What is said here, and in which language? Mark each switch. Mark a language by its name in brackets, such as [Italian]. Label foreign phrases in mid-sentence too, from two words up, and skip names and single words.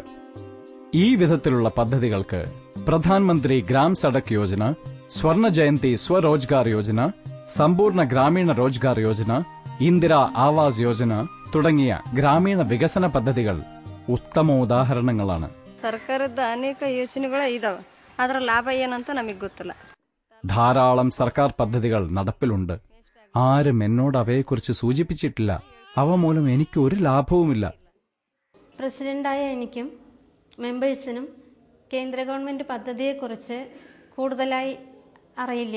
[Malayalam] ഈ വിധത്തിലുള്ള പദ്ധതികൾക്ക് പ്രധാനമന്ത്രി ഗ്രാം സഡക് യോജന, സ്വർണ ജയന്തി സ്വരോജ്ഗാർ യോജന, സമ്പൂർണ്ണ ഗ്രാമീണ റോജ്ഗാർ യോജന, ഇന്ദിരാ ആവാസ് യോജന തുടങ്ങിയ ഗ്രാമീണ വികസന പദ്ധതികൾ ഉത്തമ ഉദാഹരണങ്ങളാണ്. [Kannada] സർക്കാರದ ಅನೇಕ ಯೋಜನೆಗಳು ಇದಾವೆ, ಅದರ ಲಾಭ ಏನಂತ ನಮಗೆ ಗೊತ್ತಿಲ್ಲ. [Malayalam] ധാരാളം സർക്കാർ പദ്ധതികൾ നടപ്പിലുണ്ട്. ആരും എന്നോട് അവയെക്കുറിച്ച് സൂചിപ്പിച്ചിട്ടില്ല. അവ മൂലം എനിക്ക് ഒരു ലാഭവുമില്ല. പ്രസിഡന്റായ എനിക്കും മെമ്പേഴ്സിനും കേന്ദ്ര ഗവൺമെന്റ് പദ്ധതിയെക്കുറിച്ച് കൂടുതലായി അറിയില്ല.